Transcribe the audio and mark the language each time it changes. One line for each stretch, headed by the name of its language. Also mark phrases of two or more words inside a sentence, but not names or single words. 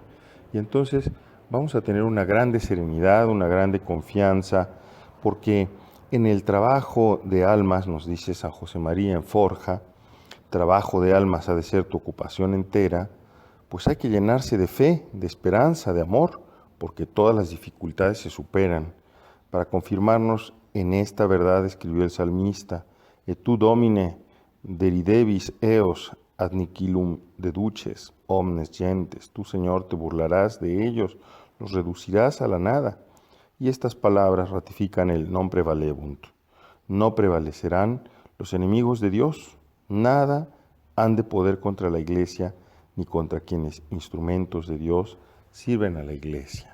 Spanish: Y entonces vamos a tener una grande serenidad, una grande confianza, porque en el trabajo de almas, nos dice San José María en Forja, trabajo de almas ha de ser tu ocupación entera, pues hay que llenarse de fe, de esperanza, de amor, porque todas las dificultades se superan. Para confirmarnos en esta verdad escribió el salmista:
Latin: Et tu, Domine, deridebis eos ad nihilum deduces omnes gentes.
Spanish: Tú, Señor, te burlarás de ellos, los reducirás a la nada. Y estas palabras ratifican el
Latin: non prevalebunt.
Spanish: No prevalecerán los enemigos de Dios. Nada han de poder contra la Iglesia, ni contra quienes, instrumentos de Dios, sirven a la Iglesia.